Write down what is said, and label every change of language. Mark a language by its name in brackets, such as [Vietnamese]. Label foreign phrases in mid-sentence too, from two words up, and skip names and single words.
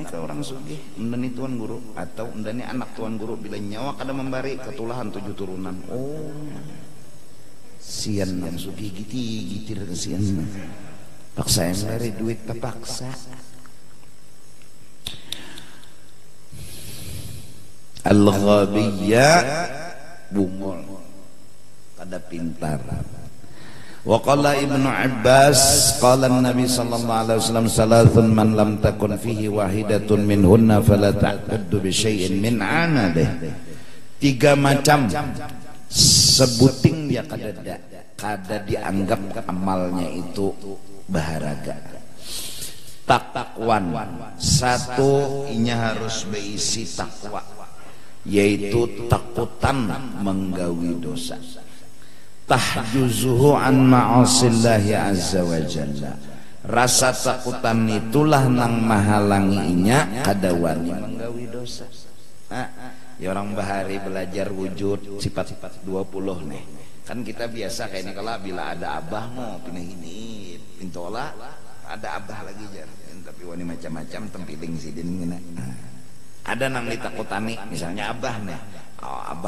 [Banjar] nih ke orang sugih undani tuan guru atau undani anak tuan guru bila nyawa kada membari ketulahan 7 turunan oh sian yang sugih gitir sian paksa yang dari duit terpaksa [Arabic] al-ghabiyya [Banjar] bungul kada pintar [Arabic] وقال ابن عباس قال النبي صلى الله عليه وسلم ثلاث من لم تكن فيه واحدة منهن فلا تعتد بشيء من عناده 3 macam [Banjar] sebuting dia kada dianggap amalnya itu baharaga takwan satu inya harus berisi takwa yaitu takutan menggawi dosa [Arabic] تحجزه عن معاصي الله عز وجل [Banjar] rasa takutan itulah nang mahalanginya kada wani menggawi dosa ya orang bahari belajar wujud sifat-sifat 20 nih kan kita biasa kayak ini kalau bila ada abah mau pindah ini pintola ada abah lagi jar tapi wani macam-macam tempiling sidin ada nang ditakutani misalnya abah nih oh, abah